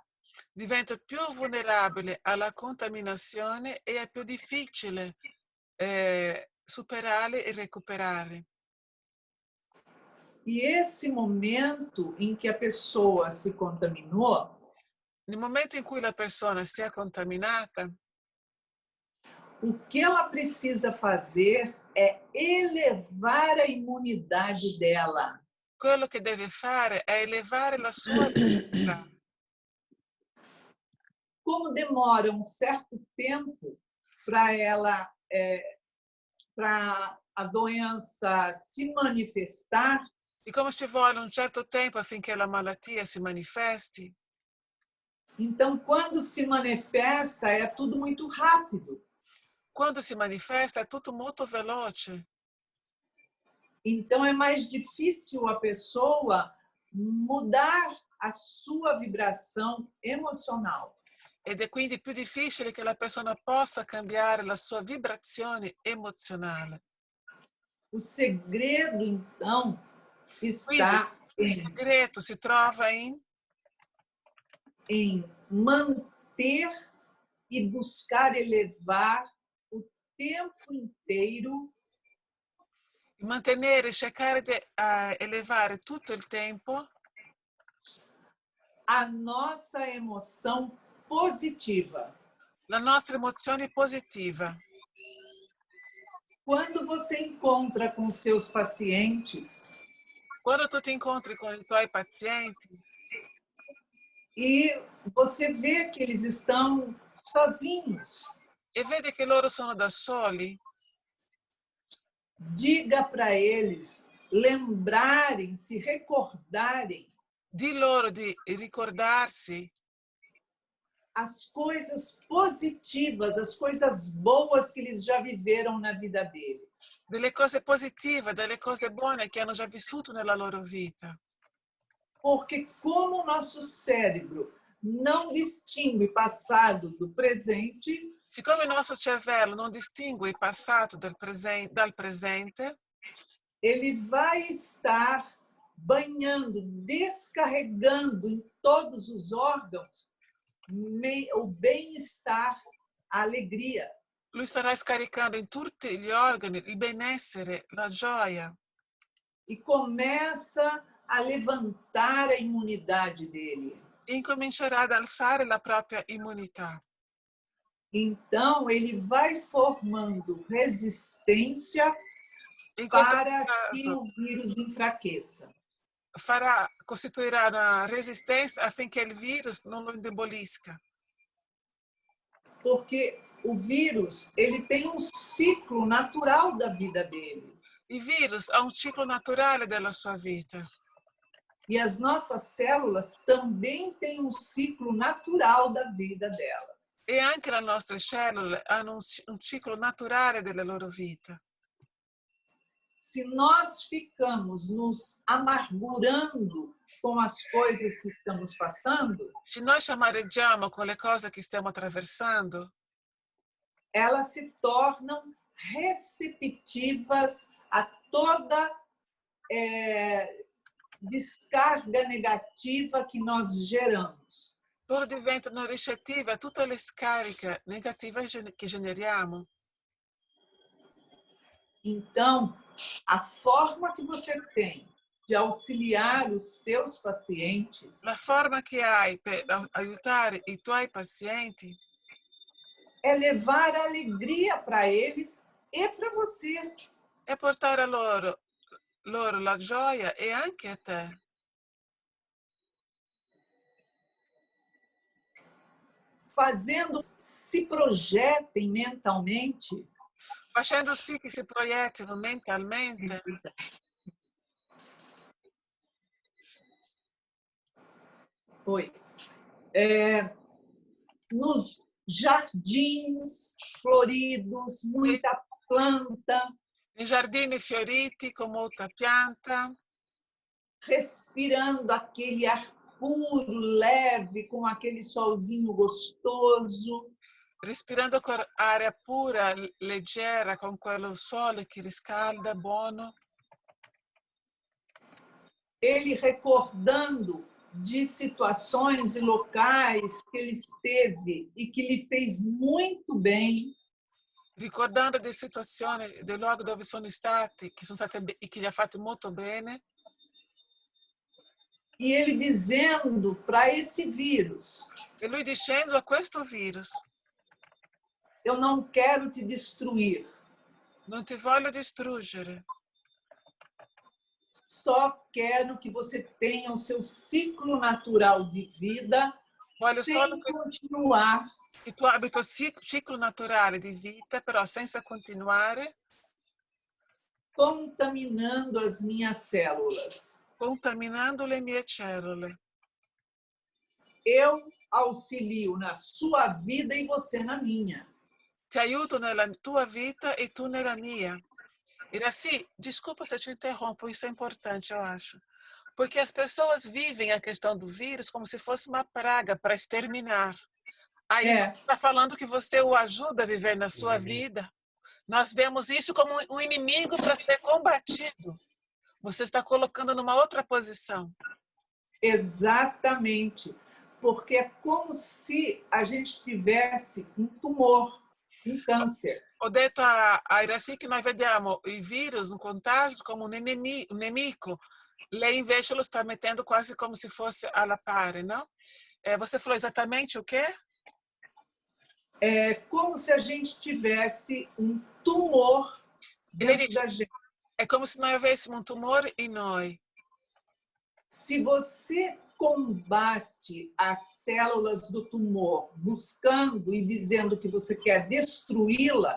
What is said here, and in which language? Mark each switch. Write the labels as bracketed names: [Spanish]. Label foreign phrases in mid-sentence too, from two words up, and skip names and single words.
[Italian] Divento più vulnerabile alla contaminazione e è più difficile superare e recuperare. [Portuguese] E esse momento em que a pessoa se contaminou, [Italian] Nel momento in cui la persona si è contaminata, [Portuguese] o que ela precisa fazer é elevar a imunidade dela. [Italian] quello che deve fare è elevare la sua immunità. [Portuguese] Como demora um certo tempo para ela, para a doença se manifestar, [Italian] E come ci vuole un certo tempo affinché la malattia si manifesti, [Portuguese] então quando se manifesta é tudo muito rápido. [Italian] quando si manifesta è tutto molto veloce. [Portuguese] Então é mais difícil a pessoa mudar a sua vibração emocional. [Italian] Ed è quindi più difficile che la persona possa cambiare la sua vibrazione emozionale. [Portuguese] O segredo, então, [Italian] Quindi [Portuguese] está [Italian] il segreto si trova in [Portuguese] manter e buscar elevar o tempo inteiro [Italian] E mantenere, cercare di elevare tutto il tempo [Portuguese] a nossa emoção positiva. [Italian] la nostra emozione positiva. [Portuguese] Quando você encontra com seus pacientes [Italian] Quando tu ti incontri con i tuoi pazienti [Portuguese] e você vê que eles estão sozinhos, [Italian] e vedi che loro sono da soli, [Portuguese] diga para eles lembrarem, se recordarem [Italian] di loro di ricordarsi [Portuguese] as coisas positivas, as coisas boas que eles já viveram na vida deles. [Italian] delle cose positive, delle cose buone che hanno già vissuto nella loro vita. [Portuguese] Porque como o nosso cérebro não distingue passado do presente, [Italian] Siccome il nostro cervello non distingue il passato dal presente, [Portuguese] ele vai estar banhando, descarregando em todos os órgãos o bem-estar, a alegria. [Italian] lui starà scaricando in tutti gli organi il benessere, la gioia [Portuguese] E começa a levantar a imunidade dele. [Italian] e incomincerà ad alzare la propria immunità. [Portuguese] Então, ele vai formando resistência [Italian] In questo [Portuguese] para que [Italian] caso [Portuguese] o vírus enfraqueça. [Italian] costituirà una resistenza affinché il virus non lo indebolisca. [Portuguese] Porque o vírus, ele tem um ciclo natural da vida dele. [Italian] Il virus ha un ciclo naturale della sua vita [Portuguese] E as nossas células também têm um ciclo natural da vida delas. [Italian] e anche le nostre cellule hanno un ciclo naturale della loro vita. [Portuguese] Se nós ficamos nos amargurando com as coisas que estamos passando, [Italian] Se noi ci amareggiamo con le cose che stiamo attraversando, [Portuguese] elas se tornam receptivas a toda descarga negativa que nós geramos. [Italian] loro diventano ricettive a tutte le scariche negative che generiamo. [Portuguese] Então, a forma que você tem de auxiliar os seus pacientes [Italian] La forma che hai per aiutare i tuoi pazienti [Portuguese] é levar alegria para eles e para você. [Italian] è portare a loro la gioia e anche a te. [Portuguese] Fazendo se projetem mentalmente. [Italian] Facendo sì che si proiettino mentalmente [Portuguese] Nos jardins floridos, muita planta, [Italian] nei giardini fioriti con molta pianta, [Portuguese] respirando aquele ar puro, leve, com aquele solzinho gostoso. [Italian] respirando aria pura, leggera, con quello sole che riscalda, buono. [Portuguese] Ele recordando de situações e locais que ele esteve e que lhe fez muito bem. [Italian] Ricordando di situazioni, dei luoghi dove sono stati, che sono state e che gli ha fatto molto bene. [Portuguese] E ele dizendo para esse vírus: [Italian] E lui dicendo a questo virus: [Portuguese] eu não quero te destruir. [Italian] Non ti voglio distruggere. [Portuguese] Só quero que você tenha o seu ciclo natural de vida [Italian] Voglio [Portuguese] sem [Italian] solo che [Portuguese] continuar [Italian] tu abbia il tuo ciclo naturale di vita, però senza continuare [Portuguese] contaminando as minhas células. [Italian] contaminando le mie cellule. [Portuguese] Eu auxilio na sua vida e você na minha. [Italian] Ti aiuto nella tua vita e tu nella mia. [Portuguese] Iraci, desculpa se eu te interrompo, isso é importante, eu acho. Porque as pessoas vivem a questão do vírus como se fosse uma praga para exterminar. Aí você está falando que você o ajuda a viver na sua vida. Nós vemos isso como um inimigo para ser combatido. Você está colocando numa outra posição. Exatamente. Porque é como se a gente tivesse um tumor um câncer. [Italian] Ho detto a Iraci che noi vediamo i virus, un contagio come un nemico. Lei invece lo sta mettendo [Portuguese] quase como se fosse [Italian] alla pari, não? [Portuguese] Você falou exatamente o quê? É como se a gente tivesse um tumor dentro da gente. É como se nós tivéssemos um tumor em nós. Se você combate as células do tumor buscando e dizendo que você quer destruí-la,